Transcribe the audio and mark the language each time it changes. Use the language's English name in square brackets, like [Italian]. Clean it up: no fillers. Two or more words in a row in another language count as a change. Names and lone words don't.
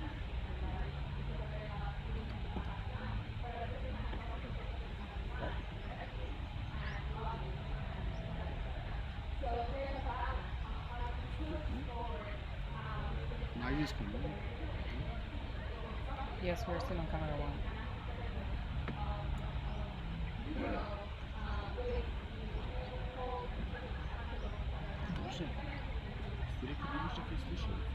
[English] Noise is coming. Yes, we're still on camera 1. [Russian] Слушай, директор, видишь, как я слышал?